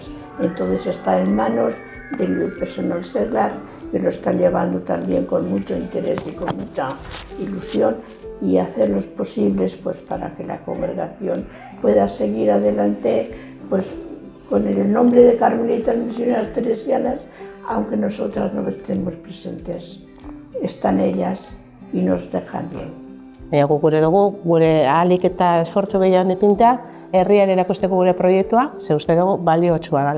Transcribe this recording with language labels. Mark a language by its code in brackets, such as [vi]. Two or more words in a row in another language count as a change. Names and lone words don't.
[es] Entonces está en manos del personal seglar, que lo está llevando también con mucho interés y con mucha ilusión, y hacer los posibles pues, para que la congregación pueda seguir adelante pues, con el nombre de Carmelitas Misioneras Teresianas, aunque nosotras no estemos presentes. Están ellas y nos dejan bien. [eu] Baina gure dugu, gure ahalik eta esfortzu gehiago ipintea, herrian erakusteko gure proiektua, ze uste dugu baliotsua dela.